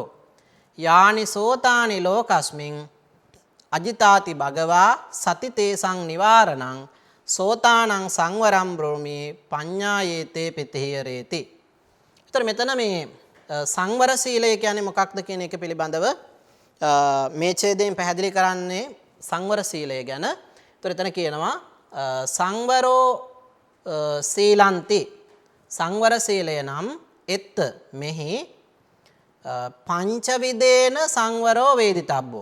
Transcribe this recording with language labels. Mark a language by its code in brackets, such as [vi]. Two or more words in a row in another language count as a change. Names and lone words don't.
[pi] යානි සෝතානි ලෝකස්මින් අජිතාති භගවා සති තේසං නිවාරණං සෝතානං සංවරම් බ්‍රෝමි පඤ්ඤායේතේ පිතේරේති. [si] ඒතර මෙතන මේ සංවර සීලය කියන්නේ මොකක්ද කියන එක පිළිබඳව මේ ඡේදයෙන් පැහැදිලි කරන්නේ සංවර සීලය ගැන. ඒතර එතන කියනවා [pi] සංවරෝ සීලන්ති. [si] සංවර සීලය නම් එත් මෙහි [pi] පංචවිදේන සංවරෝ වේදිතබ්බෝ.